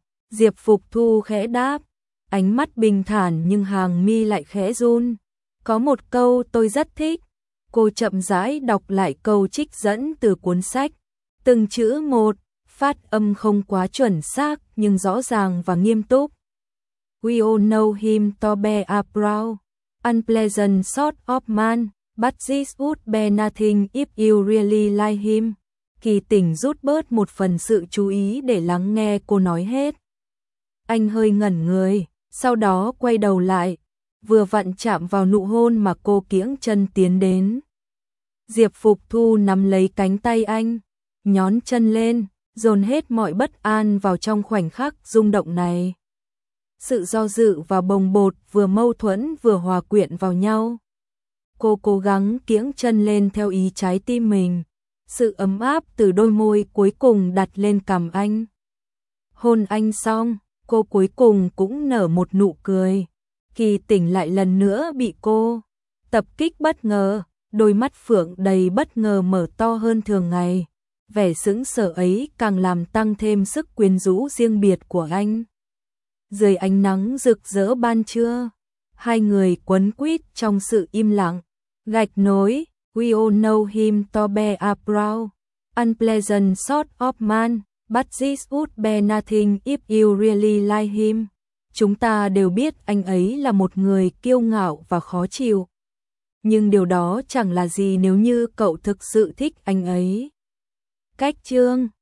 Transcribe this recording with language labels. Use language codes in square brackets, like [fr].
[vi] Diệp Phục Thu khẽ đáp. Ánh mắt bình thản nhưng hàng mi lại khẽ run. Có một câu tôi rất thích. Cô chậm rãi đọc lại câu trích dẫn từ cuốn sách. Từng chữ một. Phát âm không quá chuẩn xác nhưng rõ ràng và nghiêm túc. [en] We all know him to be a proud, unpleasant sort of man, but this would be nothing if you really like him. [vi] Kỳ Tỉnh rút bớt một phần sự chú ý để lắng nghe cô nói hết. Anh hơi ngẩn người, sau đó quay đầu lại, vừa vặn chạm vào nụ hôn mà cô kiễng chân tiến đến. Diệp Phục Thu nắm lấy cánh tay anh, nhón chân lên. Dồn hết mọi bất an vào trong khoảnh khắc rung động này. Sự do dự và bồng bột vừa mâu thuẫn vừa hòa quyện vào nhau. Cô cố gắng kiễng chân lên theo ý trái tim mình. Sự ấm áp từ đôi môi cuối cùng đặt lên cằm anh. Hôn anh xong, cô cuối cùng cũng nở một nụ cười. Kỳ Tỉnh lại lần nữa bị cô tập kích bất ngờ. Đôi mắt phượng đầy bất ngờ mở to hơn thường ngày. Vẻ sững sờ ấy càng làm tăng thêm sức quyến rũ riêng biệt của anh. Dưới ánh nắng rực rỡ ban trưa, hai người quấn quýt trong sự im lặng. Gạch nối, [en] we all know him to be a proud, unpleasant sort of man, but this would be nothing if you really like him. [vi] Chúng ta đều biết anh ấy là một người kiêu ngạo và khó chịu. Nhưng điều đó chẳng là gì nếu như cậu thực sự thích anh ấy. Cách chương.